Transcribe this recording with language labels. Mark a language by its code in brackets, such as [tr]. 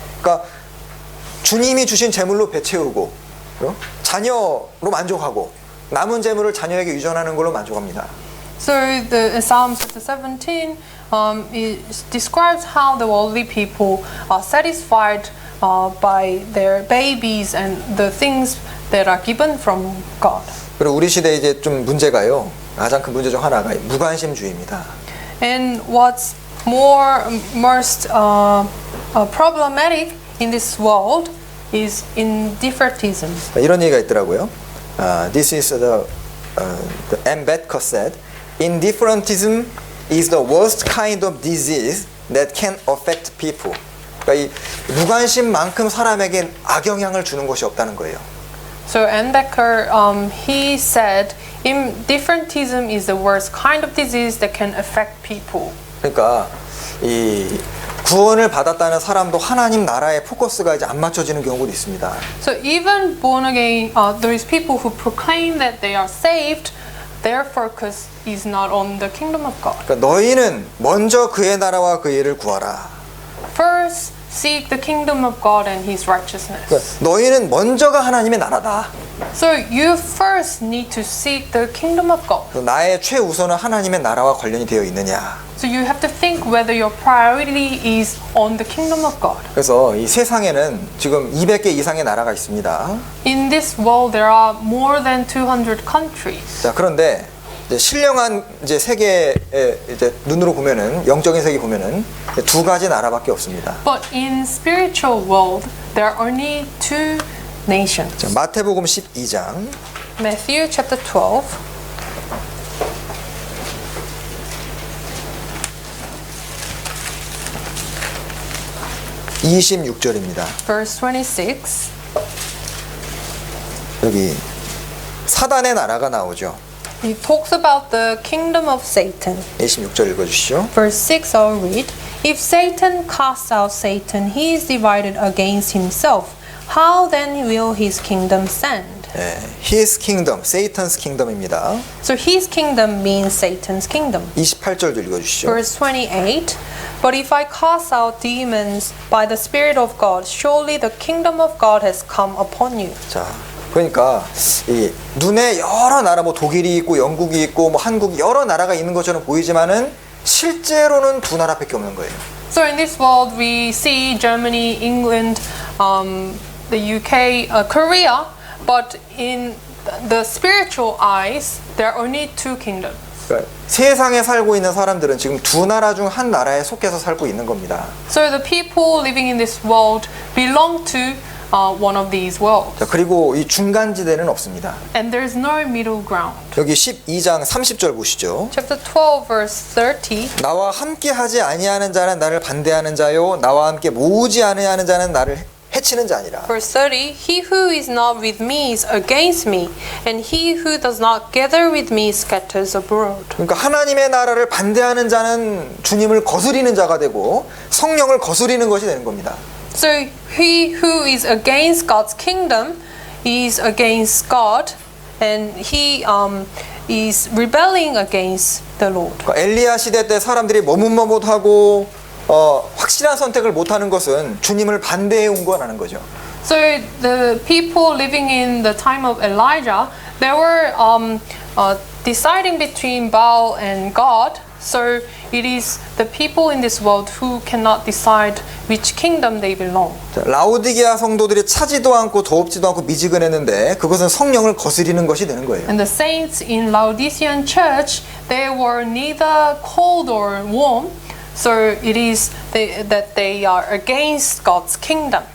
[ko] 그러니까 주님이 주신 재물로 배 채우고 자녀로 만족하고 남은 재물을 자녀에게 유전하는 걸로 만족합니다. [en] So the Psalm chapter 17 it describes how the worldly people are satisfied by their babies and the things that are given from God. [ko] 그리고 우리 시대에 이제 좀 문제가요. 가장 큰 문제 중 하나가 무관심주의입니다. [en] And what's most problematic in this world is indifferentism. [ko] 이런 얘기가 있더라고요. [en] This is the M. Bedker said, indifferentism is the worst kind of disease that can affect people. [ko] 그러니까 이 무관심만큼 사람에게 악영향을 주는 것이 없다는 거예요. [en] So Ann Becker, he said, indifferentism is the worst kind of disease that can affect people. [ko] 그러니까 이 구원을 받았다는 사람도 하나님 나라의 포커스가 이제 안 맞춰지는 경우도 있습니다. [en] So even born again, there is people who proclaim that they are saved. Their focus is not on the kingdom of God. [ko] 그러니까 너희는 먼저 그의 나라와 그의 일을 구하라. [en] First, seek the kingdom of God and His righteousness. [ko] 그러니까 너희는 먼저가 하나님의 나라다. [en] So you first need to seek the kingdom of God. [ko] 나의 최우선은 하나님의 나라와 관련이 되어 있느냐. [en] So you have to think whether your priority is on the kingdom of God. [ko] 그래서 이 세상에는 지금 200개 이상의 나라가 있습니다. [en] In this world, there are more than 200 countries. [ko] 자, 그런데 이제 신령한 이제 세계에 이제 눈으로 보면은 영적인 세계 보면은 두 가지 나라밖에 없습니다. [en] But in spiritual world, there are only two nations. [ko] 자, 마태복음 12장 [en] Matthew chapter 12. [ko] (26절입니다) [en] Verse 26. [ko] 여기 사단의 나라가 나오죠. [en] It talks about the kingdom of Satan. [ko] 26절 읽어주시죠. [en] Verse 6 I'll read. If Satan casts out Satan, he is divided against himself. How then will his kingdom stand? His kingdom, Satan's kingdom입니다. So his kingdom means Satan's kingdom. [ko] 28절도 읽어주시죠. [en] Verse 28. But if I cast out demons by the Spirit of God, surely the kingdom of God has come upon you. [ko] 자, 그러니까 이 눈에 여러 나라 뭐 독일이 있고 영국이 있고 뭐 한국이 여러 나라가 있는 것처럼 보이지만은 실제로는 두 나라밖에 없는 거예요. [en] So in this world, we see Germany, England, the UK, Korea, but in the spiritual eyes, there are only two kingdoms. [ko] 그러니까 세상에 살고 있는 사람들은 지금 두 나라 중 한 나라에 속해서 살고 있는 겁니다. [en] So the people living in this world belong to one of these worlds. [ko] 자, 그리고 이 중간지대는 없습니다. [en] And there's no middle ground. [ko] 여기 12장 30절 보시죠. [en] Chapter 12, verse 30. [ko] 나와 함께 하지 아니하는 자는 나를 반대하는 자요 나와 함께 모으지 아니하는 자는 나를 해치는 자니라. [en] Verse 30. He who is not with me is against me, and he who does not gather with me scatters abroad. [ko] 그러니까 하나님의 나라를 반대하는 자는 주님을 거스리는 자가 되고 성령을 거스리는 것이 되는 겁니다. [en] So he who is against God's kingdom is against God, and he is rebelling against the Lord. [ko] 그러니까 엘리야 시대 때 사람들이 머뭇머뭇하고 확실한 선택을 못하는 것은 주님을 반대해 온 거라는 거죠. [en] So the people living in the time of Elijah, they were deciding between Baal and God. So it is the people in this world who cannot decide which kingdom they belong. [ko] 자, 라오디게아 성도들이 차지도 않고 더웁지도 않고 미지근했는데 그것은 성령을 거스리는 것이 되는 거예요. [en] And the saints in Laodicean church, they were neither cold or warm. So it is that they are against God's kingdom.